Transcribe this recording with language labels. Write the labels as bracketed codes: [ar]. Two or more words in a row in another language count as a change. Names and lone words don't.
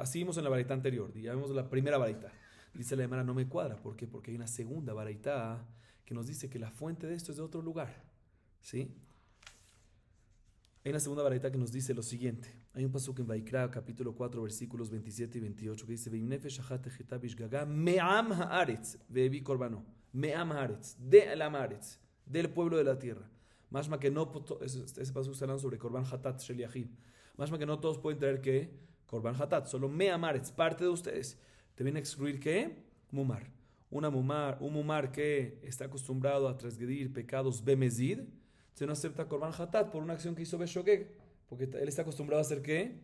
[es] Así vimos en la baraita anterior. Ya vimos la primera baraita. Dice la Gemara, no me cuadra. ¿Por qué? Porque hay una segunda baraita que nos dice que la fuente de esto es de otro lugar. ¿Sí? Hay una segunda baraita que nos dice lo siguiente. Hay un pasuk en Vaikra, capítulo 4, versículos 27 y 28, que dice, [he] מעם הארץ והביא קרבנו. מעם הארץ, [es] de la haaretz, del pueblo de la tierra. Mashma que no, ese paso está hablando sobre [he] Korban Hatat Shel Yahid. [es] Mashma que no todos pueden traer ¿qué? [he] Korban Hatat, [es] solo Me'amaretz, parte de ustedes. Te viene a excluir ¿qué? Mumar. Un Mumar que está acostumbrado a transgredir pecados Bemezid, se no acepta Korban Hatat por una acción que hizo Beshogeg, porque él está acostumbrado a hacer ¿qué?